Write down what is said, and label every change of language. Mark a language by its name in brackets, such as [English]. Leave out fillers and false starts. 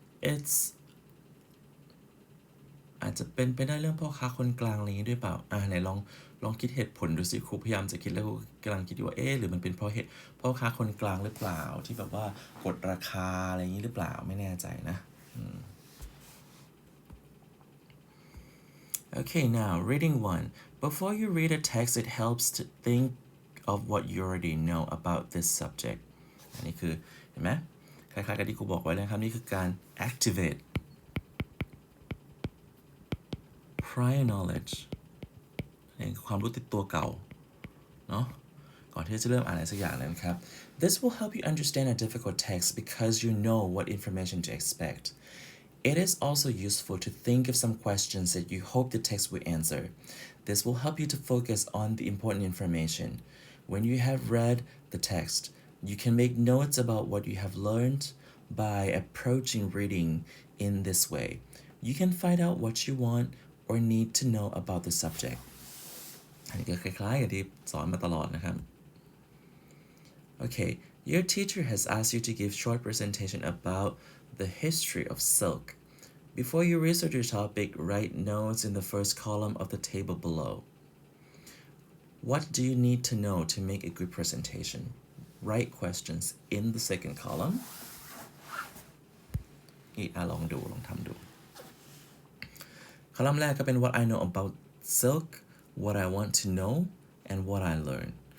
[Thai] It's อาจจะเป็นไปได้เรื่องพ่อค้าคนกลางอะไรอย่างนี้ด้วยเปล่าไหนลองคิดเหตุผลดูสิครูพยายามจะคิดแล้วครูกำลังคิดอยู่ว่าหรือมันเป็นเพราะพ่อค้าคนกลางหรือเปล่าที่แบบว่ากดราคาอะไรอย่างนี้หรือเปล่าไม่แน่ใจนะ [English] Okay, now reading 1. Before you read a text, it helps to think of what you already know about this subject. [Thai] อันนี้คือเห็นไหมคล้ายๆกับที่ครูบอกไว้เลยครับนี่คือการ [English] activate prior knowledge [Thai] ความรู้ติดตัวเก่าเนาะก่อนที่จะเริ่มอ่านอะไรสักอย่างเลยนะครับ [English] This will help you understand a difficult text because you know what information to expect. It is also useful to think of some questions that you hope the text will answer. This will help you to focus on the important information. When you have read the text, you can make notes about what you have learned by approaching reading in this way. You can find out what you want or need to know about the subject. [Thai] อันนี้ก็คล้ายๆกับที่สอนมาตลอดนะครับ [English] Okay, your teacher has asked you to give short presentation about the history of silk. Before you research your topic, write notes in the first column of the table below. What do you need to know to make a good presentation? Write questions in the second column. [Thai] ลองทำดูคอลัมน์แรกก็เป็น [English] what I know about silk, what I want to know, and what I learned.